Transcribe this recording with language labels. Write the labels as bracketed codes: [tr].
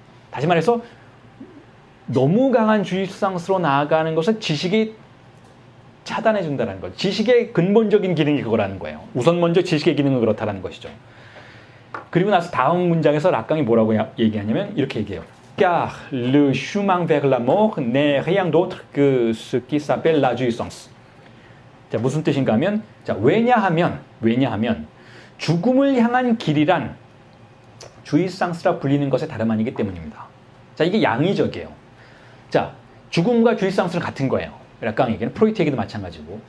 [ko] 다시 말해서 너무 강한 주의상스로 나아가는 것을 지식이 차단해 준다는 거죠. 지식의 근본적인 기능이 그거라는 거예요. 우선 먼저 지식의 기능은 그렇다는 것이죠. 그리고 나서 다음 문장에서 락강이 뭐라고 얘기하냐면 이렇게 얘기해요. [fr] Car le chemin vers la mort n'est rien d'autre que ce qui s'appelle la jouissance. [ko] 자, 무슨 뜻인가 하면, 자, 왜냐하면 죽음을 향한 길이란 주의상스라 불리는 것의 다름 아니기 때문입니다. 자, 이게 양의적이에요. 자, 죽음과 주의상스는 같은 거예요. 락강 얘기는 프로이트 얘기도 마찬가지고.